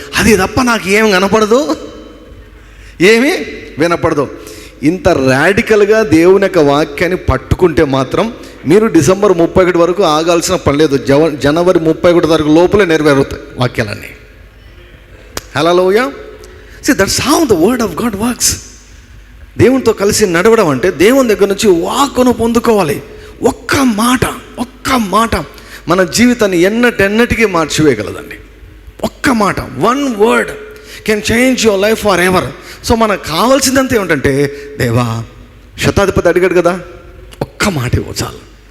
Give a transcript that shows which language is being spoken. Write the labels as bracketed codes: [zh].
[te] అది తప్ప నాకు ఏం కనపడదు, ఏమీ వినపడదు. ఇంత రాడికల్గా దేవుని యొక్క వాక్యాన్ని పట్టుకుంటే మాత్రం మీరు డిసెంబర్ 31 వరకు ఆగాల్సిన పని లేదు. జనవరి 31 వరకు లోపలే నెరవేరుతాయి వాక్యాలన్నీ. హల్లెలూయా. [en] See, that's how the word of God works. [te] దేవునితో కలిసి నడవడం అంటే దేవుని దగ్గర నుంచి వాక్కును పొందుకోవాలి. ఒక్క మాట మన జీవితాన్ని ఎన్నటికీ మార్చివేయగలదండి. ఒక్క మాట, [en] 1 word can change your life forever. [te] So మనకు కావాల్సిందంతా ఏమిటంటే, దేవా, శతాధిపతి అడిగాడు కదా, ఒక్క మాట ఇవ్వు చాలు.